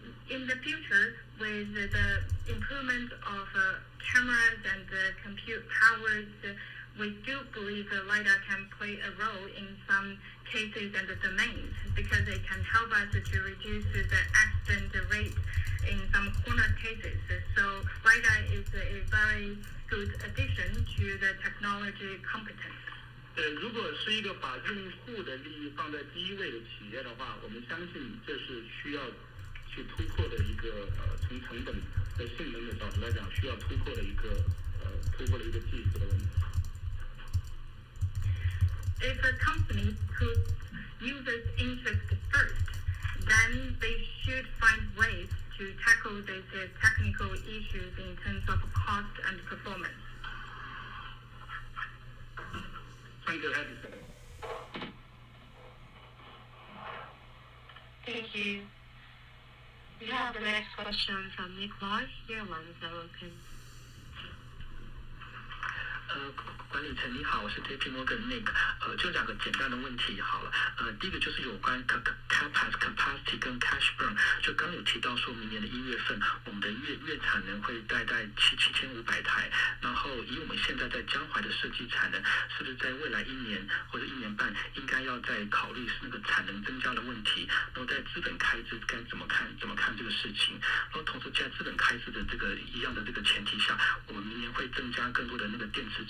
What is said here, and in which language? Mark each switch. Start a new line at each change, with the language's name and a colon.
English: In the future, with the improvement of cameras and compute powers, we do believe that LiDAR can play a role in some cases and domains because it can help us to reduce the accident rate in some corner cases. So LiDAR is a very good addition to the technology competence.
Chinese: 如果是一个把用户的利益放在第一位的企业的话，我们相信这是需要去突破的一个从成本和性能的角度来讲，需要突破的一个技术的问题。
English: If a company puts users' interest first, then they should find ways to tackle these technical issues in terms of cost and performance. Thank you, Edison. Thank you. We have the next question from Nick Lodge. Your line is now open.
Chinese: 管理层你好，我是 JP Morgan Nick，就两个简单的问题好了，第一个就是有关 capacity 跟 cash burn， 就刚有提到说明年的1月份我们的月产能会大概7500台，然后以我们现在在江淮的设计产能，是不是在未来1年或者1年半应该要再考虑那个产能增加的问题，然后在资本开支该怎么看这个事情，然后同时在资本开支的这个一样的这个前提下，我们明年会增加更多的那个电